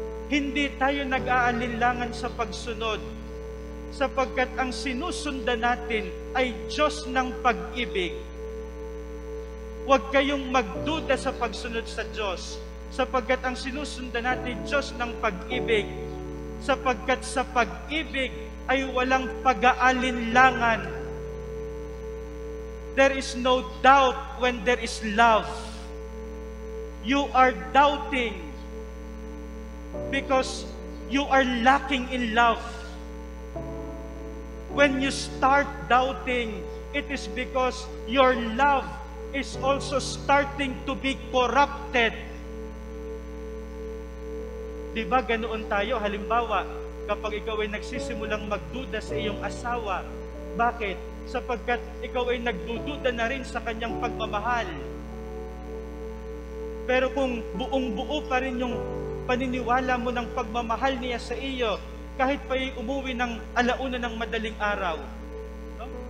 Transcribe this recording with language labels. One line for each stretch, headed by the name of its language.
Filipino: Hindi tayo nag-aalinlangan sa pagsunod sapagkat ang sinusundan natin ay Diyos ng pag-ibig. Huwag kayong magduda sa pagsunod sa Diyos sapagkat ang sinusundan natin Diyos ng pag-ibig, sapagkat sa pag-ibig ay walang pag-aalinlangan.
English: There is no doubt when there is love. You are doubting because you are lacking in love. When you start doubting, it is because your love is also starting to be corrupted.
Filipino: Diba ganoon tayo? Halimbawa, kapag ikaw ay nagsisimulang magduda sa iyong asawa, bakit? Sapagkat ikaw ay nagdududa na rin sa kanyang pagmamahal. Pero kung buong-buo pa rin yung paniniwala mo ng pagmamahal niya sa iyo, kahit pa umuwi ng alauna ng madaling araw. No?